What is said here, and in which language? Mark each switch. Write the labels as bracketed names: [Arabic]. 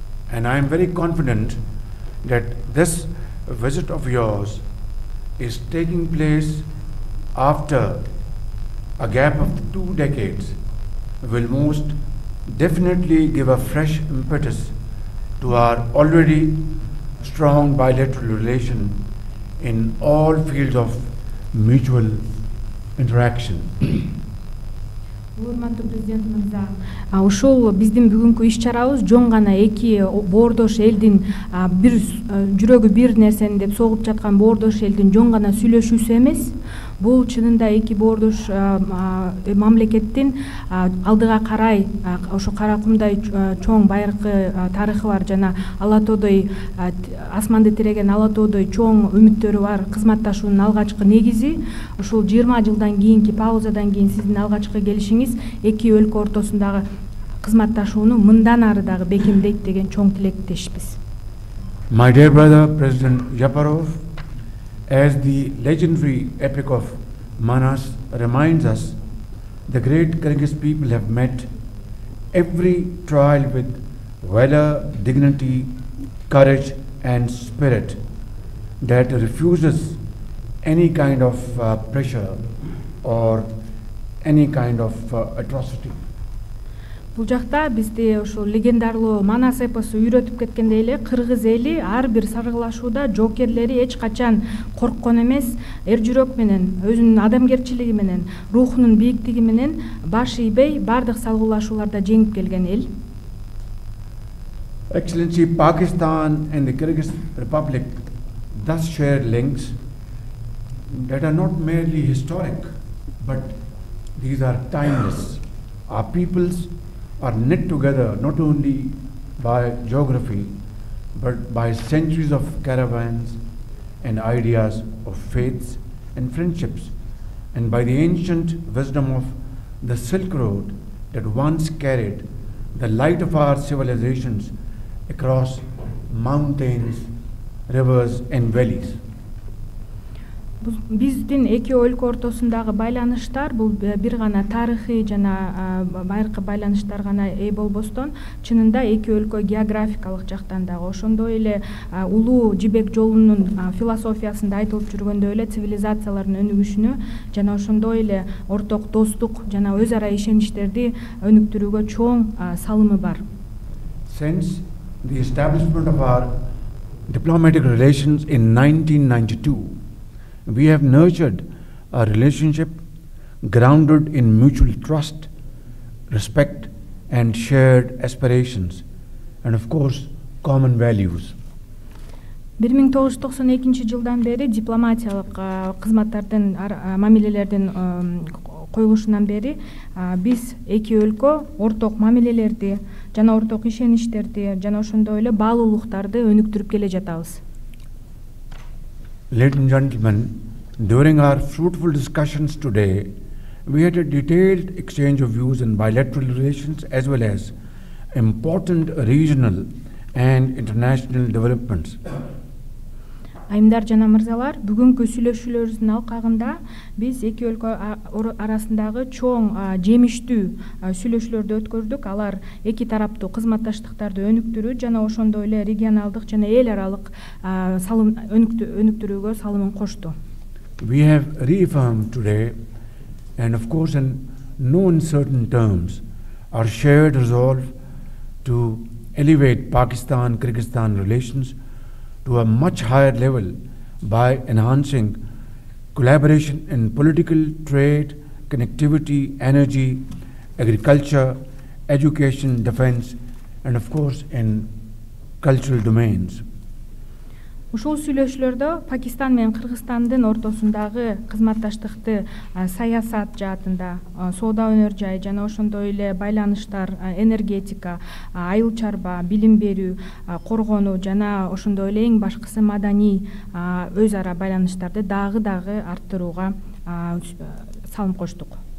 [English] And I am very confident that this visit of yours is taking place after a gap of 2 decades, will most definitely give a fresh impetus to our already strong bilateral relation in all fields of mutual interaction. [Kyrgyz] Урматтуу президент мырза, ушул биздин бүгүнкү иш-чарабыз жон гана эки боордош элдин бир жүрөгү бир нерсени деп согуп жаткан боордош элдин жон гана сүйлөшүүсү эмес. Бул чынында эки боордош мамлекеттин алдыга карай ошо Каракумдай чоң байыркы тарыхы бар жана Ала тоодой асманды тиреген Ала тоодой чоң үмүттөрү бар кызматташуунун алгачкы негизи. Ушул 20 жылдан кийинки паузадан кийин сиздин алгачкы келишиңиз эки өлкө ортосундагы кызматташууну мындан ары дагы бекемдейт деген чоң тилектешпиз. [English] My dear brother, President Yaparov, as the legendary epic of Manas reminds us, the great Kyrgyz people have met every trial with valor, dignity, courage and spirit that refuses any kind of pressure or any kind of atrocity. [Kyrgyz] Бул жакта бизди ошол легендарлуу Манас эпосу үйрөтүп кеткендей эле кыргыз эли ар бир саргылашууда жоокерлери эч качан корккон эмес, эр жүрөк менен, өзүнүн адамгерчилиги менен, рухунун бийиктиги менен баш ийбей бардык салгылашууларда жеңип келген эл. [English] Excellency, Pakistan and the Kyrgyz Republic thus share links that are not merely historic, but these are timeless. Our peoples are knit together not only by geography, but by centuries of caravans and ideas of faiths and friendships, and by the ancient wisdom of the Silk Road that once carried the light of our civilizations across mountains, rivers and valleys. [Kyrgyz] Биздин эки өлкө ортосундагы байланыштар бул бир гана тарыхый жана байыркы байланыштар гана болбостон, чынында эки өлкө географикалык жактан дагы ошондой эле улуу жибек жолунун философиясында айтылып жүргөндөй эле цивилизациялардын өнүгүшүнө жана ошондой эле орток достук жана өз ара ишеничтерди өнүктүрүүгө чоң салымы бар. [English] Since the establishment of our diplomatic relations in 1992, we have nurtured a relationship grounded in mutual trust, respect, and shared aspirations, and of course, common values. [Kyrgyz] 1992 жылдан бери дипломатиялык кызматтардын мамилелердин коюлушунан бери биз эки өлкө орток мамилелерди жана орток ишеничтерди жана ошондой эле баалуулуктарды өнүктүрүп келе жатабыз. [English] Ladies and gentlemen, during our fruitful discussions today, we had a detailed exchange of views in bilateral relations as well as important regional and international developments. [Kyrgyz] Айымдар жана мырзалар, бүгүнкү сүйлөшүүлөрүбүздүн алкагында биз эки өлкө арасындагы чоң жемиштүү сүйлөшүүлөрдү өткөрдүк. Алар эки тараптуу кызматташтыктарды өнүктүрүү жана ошондой эле регионалдык жана эл аралык салым өнүктүрүүгө салымын кошту. [English] We have reaffirmed today, and of course in no uncertain terms, our shared resolve to elevate Pakistan-Kyrgyzstan relations to a much higher level by enhancing collaboration in political, trade, connectivity, energy, agriculture, education, defense, and of course in cultural domains. [Kyrgyz] Ушул сүйлөшүүлөрдө Пакистан менен Кыргызстандын ортосундагы кызматташтыкты саясат жаатында, соода өнөр жай жана ошондой эле байланыштар, энергетика, айыл чарба, билим берүү, коргонуу жана ошондой эле эң башкысы маданий өз ара байланыштарды дагы арттырууга салым коштук.